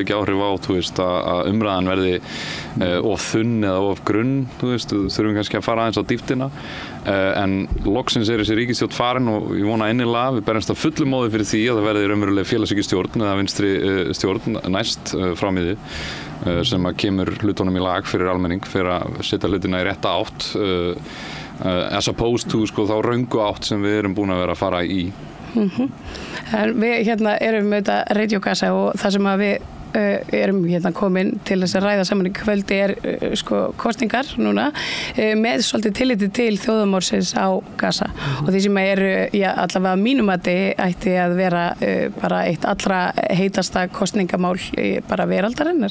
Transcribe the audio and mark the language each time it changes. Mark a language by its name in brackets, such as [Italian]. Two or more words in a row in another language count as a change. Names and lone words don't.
[Icelandic] ekki áhrif á að umræðan verði of þunn eða of grunn, þurfum kannski að fara aðeins á dýptina en loksins er þessi ríkisstjórn farin og ég vona innilega, við berjumst að fullu móði fyrir því að það verði raunveruleg félagshyggju eða vinstri stjórn næst fram í því sem að kemur hlutunum í lag fyrir almenning fyrir að setja hlutina í rétta átt [English] as opposed to [Icelandic] þá röngu átt sem við erum búin að vera að fara í. Við erum með þetta Radio Gaza og það sem að við erum hérna komin til þess að ræða saman í kvöldi sko kosningar núna með svolítið tilliti til þjóðarmorðsins á Gaza og því sem allavega mínum að ætti að vera bara eitt allra heitasta kosningamál bara veraldarinnar.